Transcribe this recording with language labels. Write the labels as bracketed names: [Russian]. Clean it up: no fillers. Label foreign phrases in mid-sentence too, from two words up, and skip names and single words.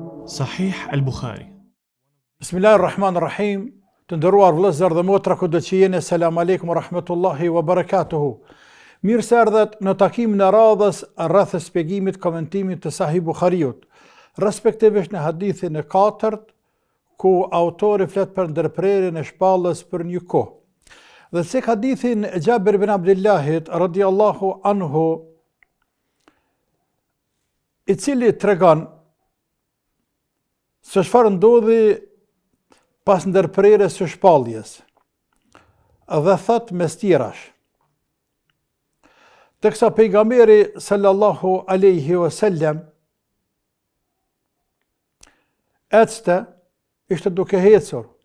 [Albanian] Sahih al-Bukhari. [Arabic] بسم الله الرحمن الرحيم. [Albanian] Të nderuar vëllezër dhe motra kudo që jeni, [Arabic] السلام عليكم ورحمة الله وبركاته. [Albanian] Mirë se erdhët në takimin e radhës rreth shpjegimit, komentimit të Sahih Bukhariut, respektivisht në hadithin e 4, ku autori flet për ndërprerjen e shpallës për një kohë. Dhe se hadithin e Jabir ibn Abdullahit [Arabic] رضي الله عنه, [Albanian] i cili tregon se çfarë ndodhi pas ndërprerjes së shpalljes, dhe thot mes tjerash, teksa pejgamberi [Arabic] صلى الله عليه وسلم [Albanian] ecste, ishte duke hecur.